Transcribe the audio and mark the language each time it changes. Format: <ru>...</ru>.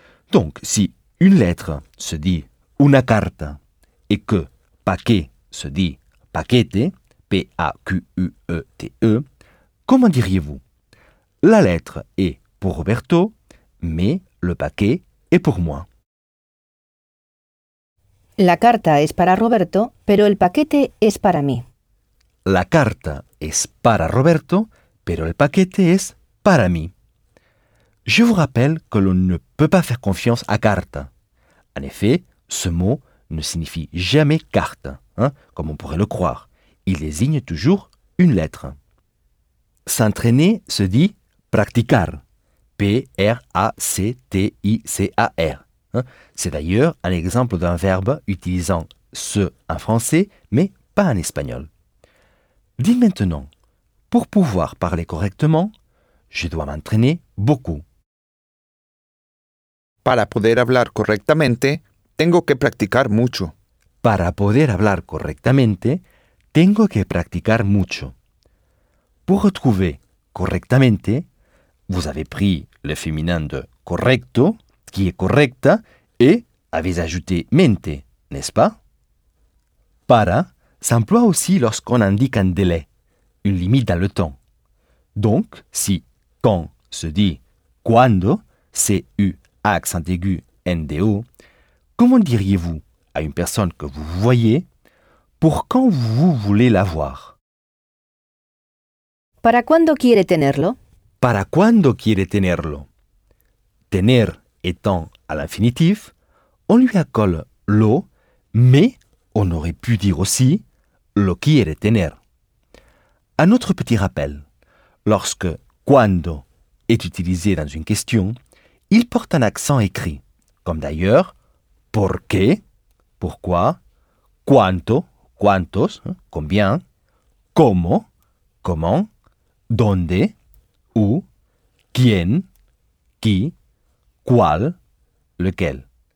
<fr>Donc, si une lettre se dit « una carta » et que « paquet » se dit « paquete », P-A-Q-U-E-T-E, comment diriez-vous ? La lettre est pour Roberto, mais le paquet est pour moi.</fr> <es>La carta es para Roberto, pero el paquete es para mí. La carta es para Roberto, pero el paquete es para mí.</es> <fr>Je vous rappelle que l'on ne peut pas faire confiance à carta. En effet, ce mot ne signifie jamais carte, hein, comme on pourrait le croire. Il désigne toujours une lettre. S'entraîner se dit practicar. P-R-A-C-T-I-C-A-R. C'est d'ailleurs un exemple d'un verbe utilisant « ce » en français, mais pas en espagnol. Dis maintenant, pour pouvoir parler correctement, je dois m'entraîner beaucoup.</fr> <es>Para poder hablar correctamente, tengo que practicar mucho. Para poder hablar correctamente, tengo que practicar mucho.</es> <fr>Pour retrouver « correctamente », vous avez pris le féminin de « correcto », qui est correcta et avez ajouté mente, n'est-ce pas? Para s'emploie aussi lorsqu'on indique un délai, une limite dans le temps. Donc, si quand se dit cuando, C-U, A accent aigu, N-D-O, comment diriez-vous à une personne que vous voyez pour quand vous voulez la voir?</fr> <es>Para cuando quiere tenerlo? Para cuando quiere tenerlo?</es> <fr>Tener étant à l'infinitif, on lui accole « lo », mais on aurait pu dire aussi «</fr> <es>lo quiere tener ».</es> <fr>Un autre petit rappel. Lorsque « cuando » est utilisé dans une question, il porte un accent écrit, comme d'ailleurs « por qué », « pourquoi », « cuánto », « cuántos », « combien », « cómo », « comment », « dónde », « où », « quién », « qui », Qual, lequel.</fr>